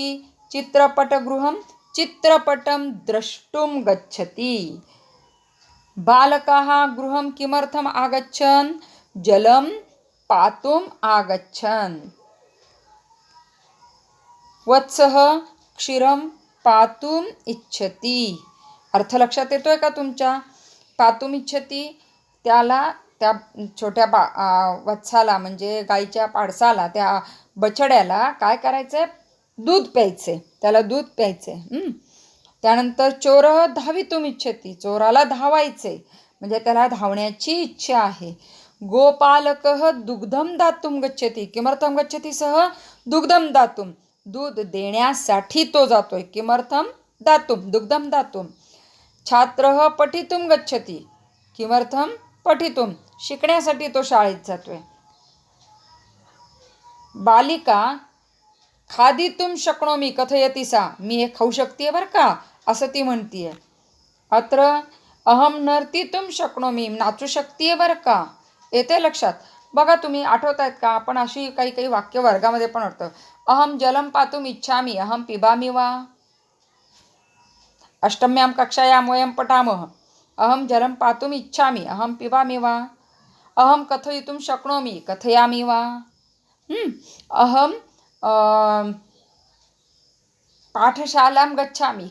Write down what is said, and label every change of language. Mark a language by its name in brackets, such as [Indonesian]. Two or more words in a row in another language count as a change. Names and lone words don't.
[Sanskrit] चित्रपटगृहं चित्रपटं द्रष्टुं गच्छति। बालकाः गृहं किमर्थम् आगच्छन्? जलं पातुम् आगच्छन्। वत्सः क्षीरं पातुम् इच्छति। [Marathi] अर्थ लक्षात येतोय का तुमच्या? [Sanskrit] पातुम् इच्छति, [Marathi] त्या छोट्या वत्साला म्हणजे गाईच्या पाडसाला, त्या बछड्याला काय करायचंय? दूध प्यायचे, त्याला दूध प्यायचे। [Sanskrit] त्यानंतर चोरः धावितुम् इच्छति, [Marathi] चोराला धावायचे म्हणजे त्याला धावण्याची इच्छा आहे। [Sanskrit] गोपालकः दुग्धं दातुं गच्छति। किमर्थं गच्छति सः? दुग्धं दातुं, [Marathi] दूध देण्यासाठी तो जातोय। किमर्थं? [Sanskrit] दातुं, दुग्धं दातुं। छात्रः पठितुं गच्छति। किमर्थं? पठितुं, [Marathi] शिकण्यासाठी तो शाळेत जातोय। [Sanskrit] बालिका खादितुं शक्नोमि कथयति सा। [Marathi] मी हे खाऊ शकते बरं का, असं ती म्हणतीये। [Sanskrit] अत्र अहं नर्तितुं शक्नोमि, [Marathi] नाचू शकते बरं का। येते लक्षात? बघा तुम्ही, आठवत आहेत का? आपण अशी काही काही वाक्य वर्गामध्ये पण वाटतं। [Sanskrit] अहं जलं पातुम् इच्छामि, अहं पिबामि वा। अष्टम्यां कक्षायां वयं पठामः। अहं जलं पातुम् इच्छामि, अहं पिबामि वा। अहं कथयितुं शक्नोमि, कथयामि वा। अहं पाठशालां गच्छामि।